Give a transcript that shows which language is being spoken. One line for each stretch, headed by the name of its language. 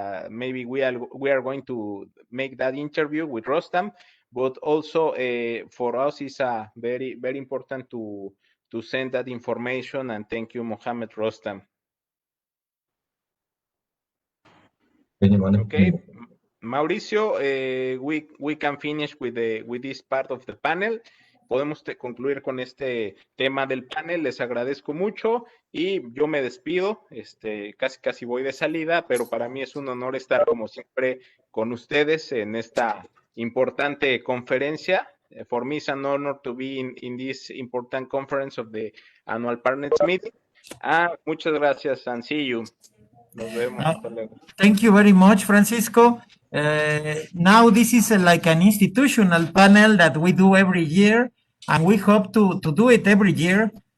English: Maybe we are going to make that interview with Rostam, but also for us is very important to send that information. And thank you, Mohammad Rostam. Okay, Mauricio, we can finish with this part of the panel.
Spanish: Podemos concluir con este tema del panel. Les agradezco mucho y yo me despido. Casi voy de salida, pero para mí es un honor estar como siempre con ustedes en esta importante conferencia.
English: For me, it's an honor to be in this important conference of the annual partners meeting.
Spanish: Muchas gracias
English: and see you.
Spanish: Nos vemos. Hasta luego.
English: Thank you very much, Francisco. Now this is like an institutional panel that we do every year, and we hope to do it every year.